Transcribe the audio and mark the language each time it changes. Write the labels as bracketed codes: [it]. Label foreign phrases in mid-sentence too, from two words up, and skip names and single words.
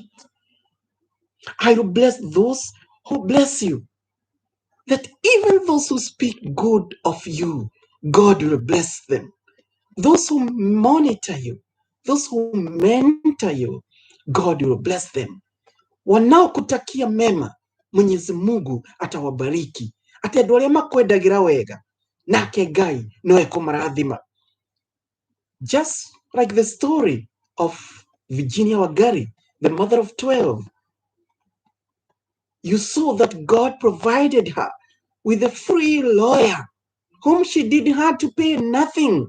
[en] I will bless those who bless you, that even those who speak good of you, God will bless them. Those who monitor you, those who mentor you, God will bless them. [sw] Wanaokutakia mema, Mwenyezi Mungu atawabariki. [ki] Ati andu aria makwendagira wega, nake Ngai no ekũmarathima. [en] Just like the story of Virginia Wangari, the mother of 12. You saw that God provided her with a free lawyer whom she didn't have to pay nothing.